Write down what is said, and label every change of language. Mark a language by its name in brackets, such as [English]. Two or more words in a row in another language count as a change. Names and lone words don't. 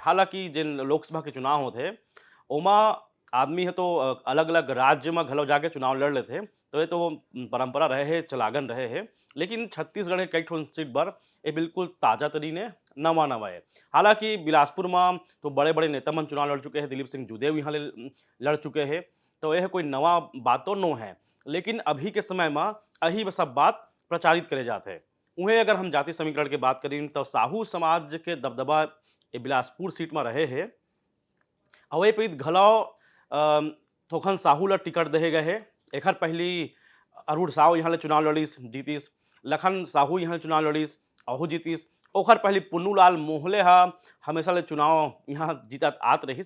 [Chhattisgarhi] हालाँकि जेन लोकसभा के चुनाव होथे ओमा आदमी ह तो अलग-अलग राज्य में घलो जाके चुनाव लड़ लेथे। तो ये तो परंपरा रहे हे, चलागन रहे हे। लेकिन छत्तीसगढ़ के कई ठोन सीट बर ये बिल्कुल ताज़ा तरीने नवा-नवा है। हालाँकि बिलासपुर में तो बड़े-बड़े नेता मन चुनाव लड़ चुके हैं, दिलीप सिंह जूदेव यहाँ ले लड़ चुके हैं, तो यह कोई नवा बात तो नो है। लेकिन अभी के समय में यही सब बात प्रचारित करे जाते हैं। उहें अगर हम जाति समीकरण की बात करें तो साहू समाज के दबदबा ये बिलासपुर सीट में रहे हैं। अवय प्रीत घलौ थोकन साहू ल टिकट देहे गए हे। एखर पहिली अरूण साव यहाँ ले चुनाव लड़ीस, जीतिस। लखन साहू यहाँ चुनाव लड़ीस, अहू जीतिस। ओखर पहिली पुन्नूलाल मोहले ह हमेशा ले चुनाव यहाँ जीतत आत रहिस।